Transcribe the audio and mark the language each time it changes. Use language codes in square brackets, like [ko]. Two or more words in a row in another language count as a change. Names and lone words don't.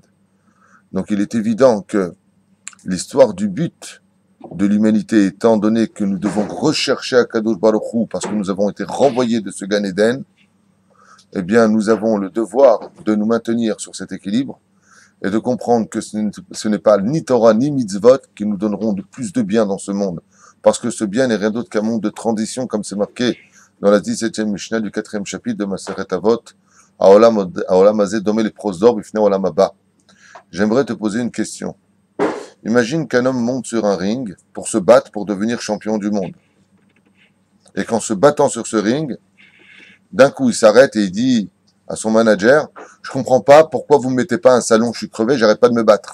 [fr] Donc il est évident que l'histoire du but de l'humanité, étant donné que nous devons rechercher Akadosh Baruch Hu, parce que nous avons été renvoyés de ce Gan Eden, eh bien, nous avons le devoir de nous maintenir sur cet équilibre et de comprendre que ce n'est pas ni Torah ni mitzvot qui nous donneront de plus de bien dans ce monde. Parce que ce bien n'est rien d'autre qu'un monde de transition, comme c'est marqué dans la 17e Mishnah du 4e chapitre de Maseret Avot, [he] העולם הזה דומה לפרוזדור בפני העולם הבא. [fr] J'aimerais te poser une question. Imagine qu'un homme monte sur un ring pour se battre pour devenir champion du monde. Et qu'en se battant sur ce ring, d'un coup, il s'arrête et il dit à son manager, je comprends pas pourquoi vous me mettez pas un salon, je suis crevé, j'arrête pas de me battre.